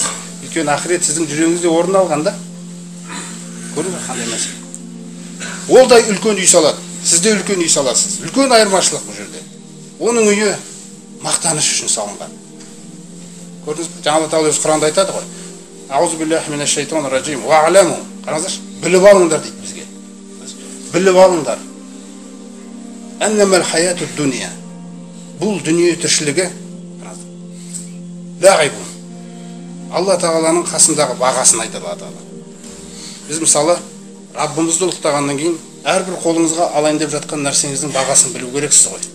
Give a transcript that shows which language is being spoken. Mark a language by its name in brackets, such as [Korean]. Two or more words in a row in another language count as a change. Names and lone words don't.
[Kazakh] Өйткені ақырет сіздің жүрегіңізде орын алғанда. Көрдіңіз бе қандай мәселе? Ол да үлкен үй салады. Сіз де үлкен үй саласыз. Үлкен айырмашылық бұл жерде. Оның үйі мақтаныш үшін салынған. Көрдіңіз бе? Алла Тағала өз Құранда айтады ғой. [Arabic] أعوذ بالله من الشيطان الرجيم. [Kazakh] Ва'ламу. Қараңыздаршы, біліп алыңдар дейді бізге. Біліп алыңдар. [Arabic] أنما الحياة الدنيا. [Kazakh] Бұл дүние тіршілігі лағибун. Алла Тағаланың қасындағы бағасын айтады. Біз мысалы Раббымызды ұлықтағаннан кейін әрбір қолыңызға алайын деп жатқан нәрсеңіздің бағасын білу керексіз ғой.